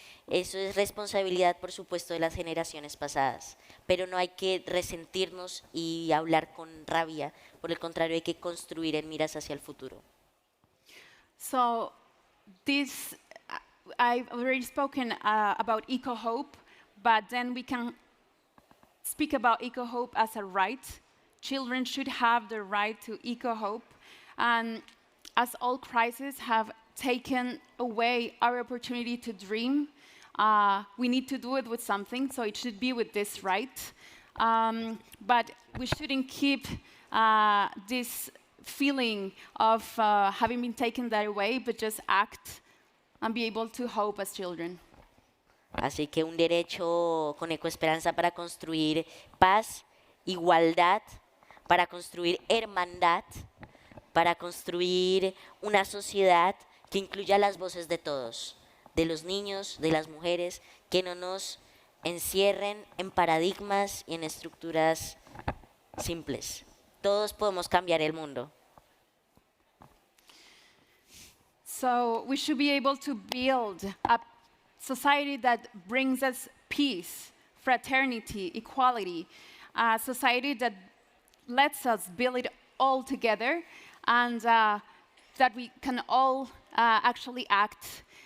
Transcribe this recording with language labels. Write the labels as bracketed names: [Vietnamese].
[Spanish] Eso es responsabilidad, por supuesto, de las generaciones pasadas, pero no hay que resentirnos y hablar con rabia. Por el contrario, hay que construir en miras hacia el futuro. [English] So, this, I've already spoken about eco-hope, but then we can speak about eco-hope as a right. Children should have the right to eco-hope. And as all crises have taken away our opportunity to dream, we need to do it with something, so it should be with this right. But we shouldn't keep this feeling of having been taken that away, but just act and be able to hope as children. [Spanish] Así que un derecho con ecoesperanza para construir paz, igualdad, para construir hermandad, para construir una sociedad que incluya las voces de todos, de los niños, de las mujeres, que no nos encierren en paradigmas y en estructuras simples. Todos podemos cambiar el mundo. [English] So we should be able to build a society that brings us peace, fraternity, equality, a society that lets us build it all together, and that we can all actually act.